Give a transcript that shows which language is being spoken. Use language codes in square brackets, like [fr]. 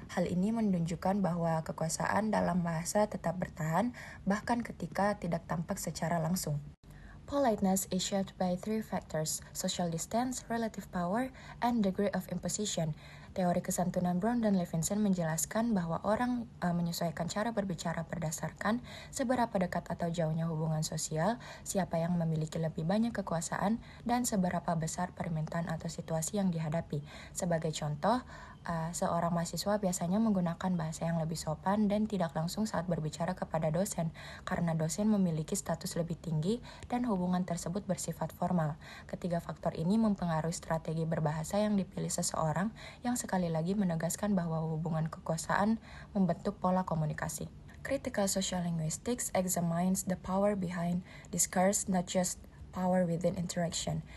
[id] Hal ini menunjukkan bahwa kekuasaan dalam bahasa tetap bertahan, bahkan ketika tidak tampak secara langsung. [en] Politeness is shaped by three factors: social distance, relative power, and degree of imposition. [id] Teori kesantunan Brown dan Levinson menjelaskan bahwa orang menyesuaikan cara berbicara berdasarkan seberapa dekat atau jauhnya hubungan sosial, siapa yang memiliki lebih banyak kekuasaan, dan seberapa besar permintaan atau situasi yang dihadapi. Sebagai contoh, seorang mahasiswa biasanya menggunakan bahasa yang lebih sopan dan tidak langsung saat berbicara kepada dosen, karena dosen memiliki status lebih tinggi dan hubungan tersebut bersifat formal. Ketiga faktor ini mempengaruhi strategi berbahasa yang dipilih seseorang, yang sekali lagi menegaskan bahwa hubungan kekuasaan membentuk pola komunikasi. [en] Critical social linguistics examines the power behind discourse, not just power within interaction.